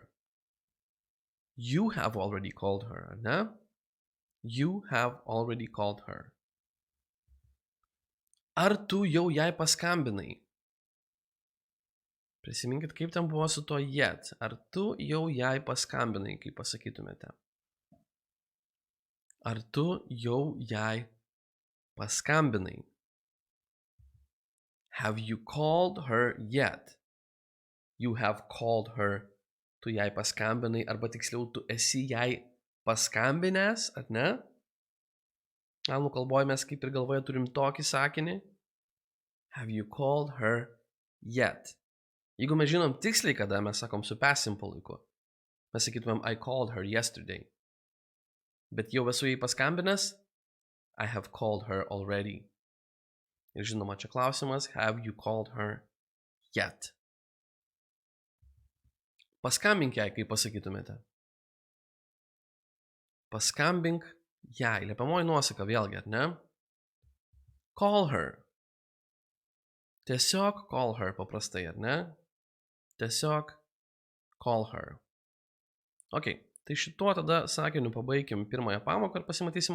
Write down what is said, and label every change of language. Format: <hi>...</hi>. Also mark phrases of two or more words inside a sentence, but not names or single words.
<en>You have already called her, ne? You have already called her.</en> <lt>Ar tu jau jai paskambinai? Prisiminkit, kaip ten buvo su to yet. Ar tu jau jai paskambinai, kaip pasakytumėte? Ar tu jau jai paskambinai?</lt> <en>Have you called her yet? You have called her.</en> <lt>Tu jai paskambinai, arba tiksliau, tu esi jai paskambinęs, ar ne? Anglų kalboje mes kaip ir galvoje turim tokį sakinį.</lt> <en>Have you called her yet?</en> <lt>Jeigu mes žinom tiksliai, kada mes sakom su</lt> <en>past simple</en> <lt>laiku, mes sakytumėm</lt> <en>I called her yesterday.</en> <lt>Bet jau esu jai paskambinęs,</lt> <en>I have called her already.</en> <lt>Ir žinoma, čia klausimas,</lt> <en>have you called her yet?</en> <lt>Paskambink jai, kaip pasakytumėte. Paskambink jai. Liepiamoji nuosaka vėlgi, ar ne?</lt> <en>Call her.</en> <lt>Tiesiog</lt> <en>call her</en> <lt>paprastai, ar ne? Tiesiog</lt> <en>call her.</en> <lt>Ok, tai šituo tada sakiniu pabaikim pirmąją pamoką ir pasimatysim</lt>